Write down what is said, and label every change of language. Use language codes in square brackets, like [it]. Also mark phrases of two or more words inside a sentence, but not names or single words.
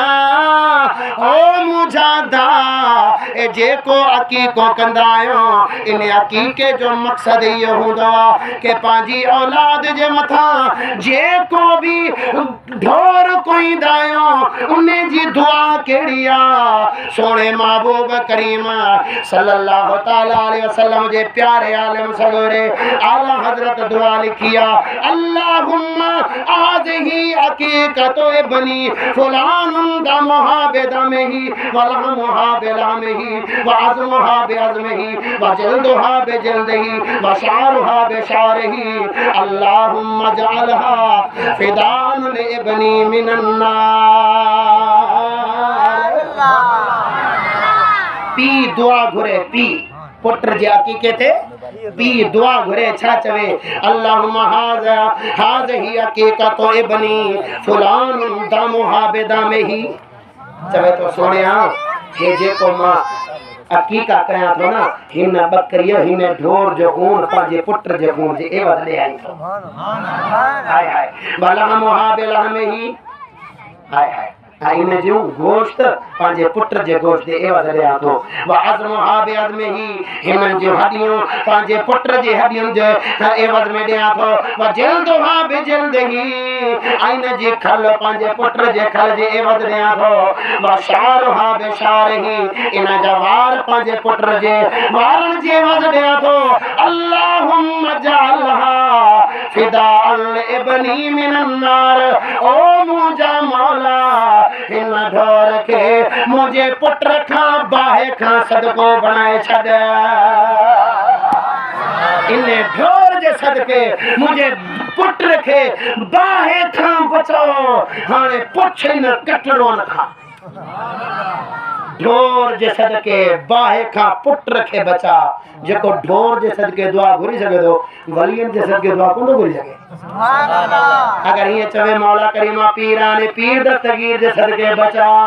[sd] ओ मुझा दा ए जेको अकीको कंदा आहियो इन अकीके जो मकसद इहो हूंदो आहे कि पंहिंजी औलाद जे मथां जेको भी ढोर कोईंदा आहियो उन जी दुआ कहिड़ी आहे सोणे महबूब करीम [ar] صلى الله تعالى عليه وسلم [sd] जे प्यारे आलम सगोरे आला हजरत दुआ लिखी आहे [ar] اللهم هذه عقيقة ابني فلان دمها بدمه ولحمها بلحمه وعظمها بعظمه وجلدها بجلده وشعرها بشعره اللهم اجعلها فداء لابني من النار. [sd] पी दुआ घुरे पी पुत्र जे अकीके थे पी दुआ घुरे छा चवे [ar] اللهم هذه عقيقة ابني فلان دمها بدمه [sd] चवे तो सोनिया हे जेको मां अकीका कया थो ना हिन बकरीअ हिन ढोर जो ऊन पंहिंजे पुट जे खून जे एवज़ ॾे आई थो हाय हाय [ar] ولحمها بلحمه [sd] हाय हाय इन जो गोश्त पंहिंजे पुट जे गोश्त जे एवज़ ॾियां थो [ar] وعظمها بعظمه [sd] हिननि जूं हॾियूं पंहिंजे पुट जे हॾियुनि जे एवज़ में ॾियां थो [ar] وجلدها بجلده [sd] इन जी खल पंहिंजे पुट जे खल जे एवज़ ॾियां थो [ar] وشعرها بشعره [sd] इन जा वार पंहिंजे पुट जे वारनि जे एवज़ ॾियां थो [ar] اللهم اجعلها فداء لابني من النار [sd] ओ मुंहिंजा मौला हिन ढोर खे मुंहिंजे पुट खां बाहि खां सदको बणाए छॾ इन ढोर जे सदके मुंहिंजे पुट खे बाहि खां बचो हाणे पुछ इन कटड़ो न खा ढोर जे सदके बाहि खां पुट खे बचा जेको ढोर जे सदके दुआ घुरी सघे थो वलियनि जे सदके दुआ कोन थो घुरी सघे अगर हीअं चवे मौला करीमा पीराने पीर दस्तगीर जे सदके बचा